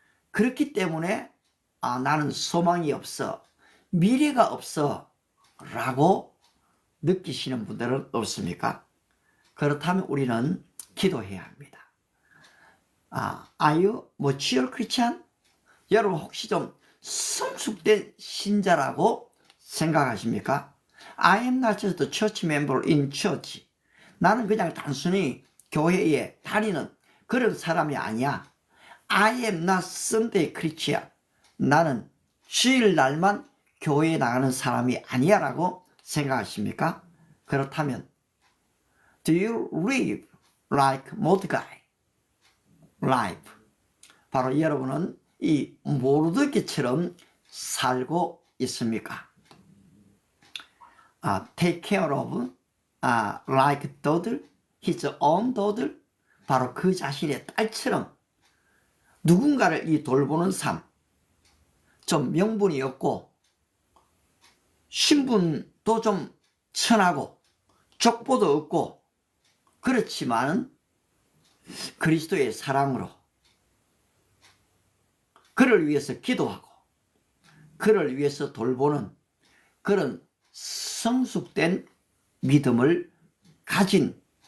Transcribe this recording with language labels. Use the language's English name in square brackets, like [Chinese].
[Korean] 그렇기 때문에 나는 소망이 없어, 미래가 없어 라고 느끼시는 분들은 없습니까? 그렇다면 우리는 기도해야 합니다. [English] Are you mature Christian? [Korean] 여러분 혹시 좀 성숙된 신자라고 생각하십니까? [English] I am not just a church member in church. [Korean] 나는 그냥 단순히 교회에 다니는 그런 사람이 아니야. [English] I am not Sunday Christian. [Korean] 나는 주일날만 교회에 나가는 사람이 아니야 라고 생각하십니까? 그렇다면 [English] Do you live like Mordecai life? [Korean] 바로 여러분은 이 모르드게처럼 살고 있습니까? [English] Take care of like daughter, his own daughter. [Korean] 바로 그 자신의 딸처럼 누군가를 이 돌보는 삶, 좀 명분이 없고 신분도 좀 천하고 족보도 없고 그렇지만 그리스도의 사랑으로 그를 위해서 기도하고 그를 위해서 돌보는 그런 성숙된 믿음을 가진